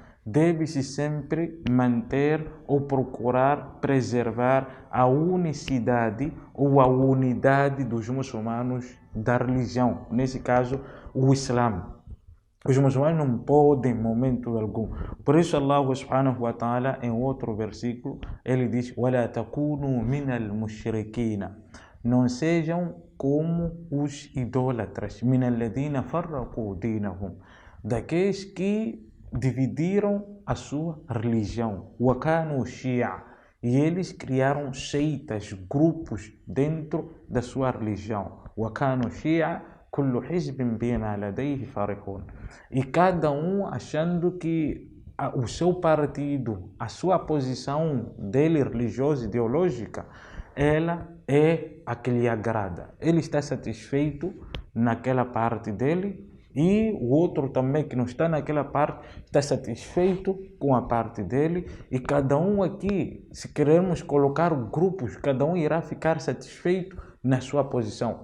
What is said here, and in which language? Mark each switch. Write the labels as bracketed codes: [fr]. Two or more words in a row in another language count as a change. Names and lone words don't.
[pt] Deve-se sempre manter ou procurar preservar a unicidade ou a unidade dos muçulmanos da religião, nesse caso o Islã. Os muçulmanos não podem, em momento algum. Por isso, [ar] الله سبحانه وتعالى, [pt] em outro versículo, ele diz: [ar] وَلَا تَكُونُوا مِنَ الْمُشْرِكِينَ. [pt] Não sejam como os idólatras. [ar] مِنَ الَّذِينَ فَرَّقُوا دِينَهُم. [pt] Daqueles que dividiram a sua religião. [ar] وَكَانُوا شِيَعًا. [pt] E eles criaram seitas, grupos dentro da sua religião. [ar] وَكَانُوا شِيَعًا كُلُّ حِزْبٍ بِمَا لَدَيْهِ فَرِحُونَ. [pt] E cada um achando que o seu partido, a sua posição dele religiosa, ideológica, ela é a que lhe agrada. Ele está satisfeito naquela parte dele, e o outro também que não está naquela parte está satisfeito com a parte dele, e cada um aqui, se queremos colocar grupos, cada um irá ficar satisfeito na sua posição.